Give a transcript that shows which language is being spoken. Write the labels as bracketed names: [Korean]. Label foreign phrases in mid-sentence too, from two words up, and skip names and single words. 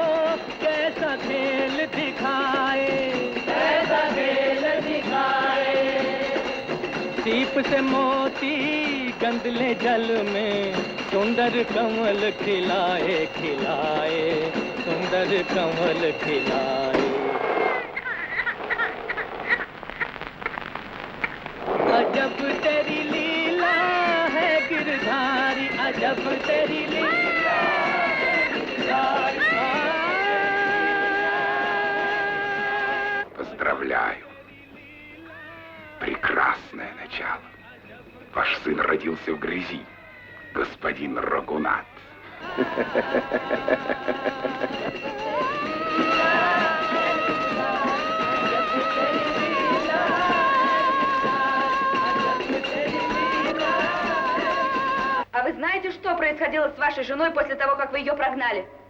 [Hindi] कैसा खेल दिखाए कैसा खेल दिखाए सीप से मोती गंदले जल में सुंदर कमल खिलाए खिलाए सुंदर कमल खिलाए अजब तेरी लीला है गिरधारी अजब तेरी लीला है गिरधारी [Russian] Поздравляю. Прекрасное начало. Ваш сын родился в грязи, господин Рагунат. А вы знаете, что происходило с вашей женой после того, как вы ее прогнали?